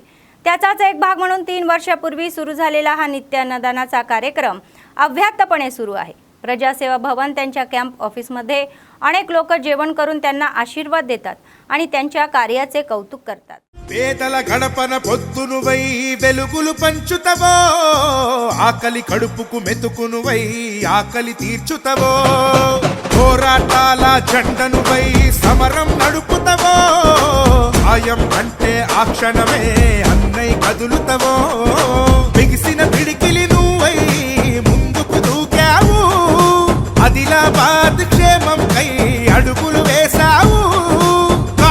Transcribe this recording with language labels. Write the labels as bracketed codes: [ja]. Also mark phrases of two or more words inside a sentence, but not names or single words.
[mr] त्याचाच एक भाग म्हणून 3 वर्षापूर्वी सुरू झालेला हा नित्य अन्नदानाचा कार्यक्रम अव्याहतपणे सुरू आहे। प्रजासेवा भवन त्यांच्या कॅम्प ऑफिसमध्ये अनेक लोक जेवण करून त्यांना आशीर्वाद देतात आणि त्यांच्या कार्याचे कौतुक करतात। [te] పేదల గడపన పొద్దునువై వెలుగులు పంచుతవో ఆకలి కడుపుకు మెతుకునువై ఆకలి తీర్చుతవో పోరాటాల జెండనువై సమరం నడుపుతవో ఆయం అంటే ఆ క్షణమే అన్నై కదులుతవో బిగిసిన పిడికిలి నువ్వై ముందుకు దూకావు ఆదిలాబాద్ క్షేమం కై అడుగులు వేసావు